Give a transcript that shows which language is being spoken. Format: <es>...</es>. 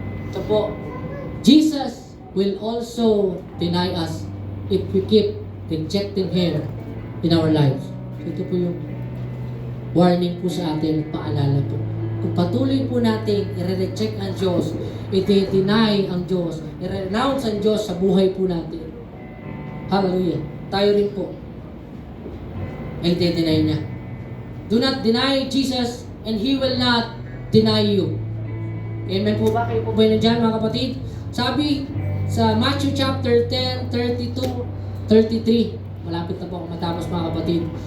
<tl>Ito po,</tl> <en>Jesus will also deny us if we keep rejecting Him in our lives.</en> <tl>Ito po yung warning po sa atin, paalala po. Kung patuloy po natin i-reject ang Diyos, i-deny ang Diyos, i-renounce ang Diyos sa buhay po natin. Hallelujah. Tayo rin po ay i-deny niya.</tl> <en>Do not deny Jesus and He will not deny you.</en> <tl>Amen po ba? Kayo po ba yun dyan, mga kapatid? Sabi sa Matthew chapter 10, 32, 33. Malapit na po ako matapos, mga kapatid.</tl>